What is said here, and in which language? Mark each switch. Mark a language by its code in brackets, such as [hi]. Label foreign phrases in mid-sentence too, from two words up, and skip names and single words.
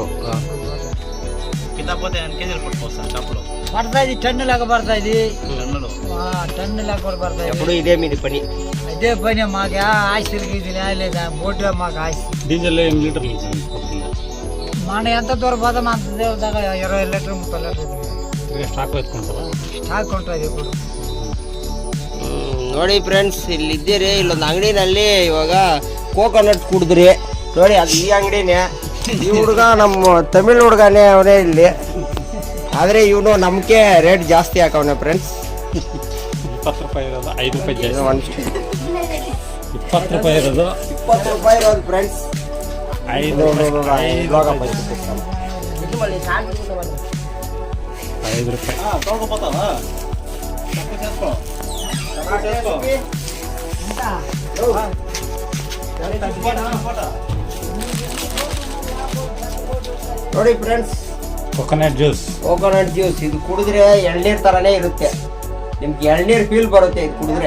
[te] కింద పోతే ఎన్ని కేజీలు పట్టుకొస్తాను చేపలు? పడుతుంది, టన్ను లెక్క పడుతుంది. టన్నులు? టన్ను లెక్క కూడా పడుతుంది. ఎప్పుడు ఇదే మీది పని? అదే పని మాకు ఆస్తికి ఇది లేదా బోట్లో మాకు ఆస్తి. డీజిల్ ఎన్ని లీటర్లు మనం ఎంత దూరం పోతాం అంత దూరం దాకా 20 లీటర్లు 30 లీటర్లు [kn] ಸ್ಟಾಕ್ ಎತ್ಕೊಂತಾರ? [te] ಸ್ಟಾಕ್ ఉంటుంది ఇప్పుడు. [kn] ನೋಡಿ ಫ್ರೆಂಡ್ಸ್, ಇಲ್ಲಿದ್ದೀರಿ, ಇಲ್ಲೊಂದು ಅಂಗಡಿನಲ್ಲಿ ಇವಾಗ ಕೋಕೋನಟ್ ಕುಡಿದ್ರಿ ನೋಡಿ. ಅದು ಈ ಅಂಗಡಿನೇ. ಈ ಹುಡುಗ ನಮ್ಮ ತಮಿಳ್ ಹುಡುಗನೇ ಅವನೇ ಇಲ್ಲಿ. ಆದರೆ ಇವನು ನಮಗೆ ರೇಟ್ ಜಾಸ್ತಿ ಹಾಕವನೆ ಫ್ರೆಂಡ್ಸ್. 20 ರೂಪಾಯಿ ಇರೋದು 5 ರೂಪಾಯಿ ಜಾಸ್ತಿ. 20 ರೂಪಾಯಿ ಇರೋದು ಫ್ರೆಂಡ್ಸ್. 5 ರೂಪಾಯಿ. 5 ರೂಪಾಯಿ [te] తోడుకుపోతావా? చేసుకో [kn] ನೋಡಿ ಫ್ರೆಂಡ್ಸ್, [en] coconut juice [kn] ಇದು ಕುಡಿದ್ರೆ ಎಳ್ನೀರು ಥರನೇ ಇರುತ್ತೆ. ನಿಮ್ಗೆ ಎಳ್ನೀರು ಫೀಲ್ ಬರುತ್ತೆ ಇದು ಕುಡಿದ್ರೆ.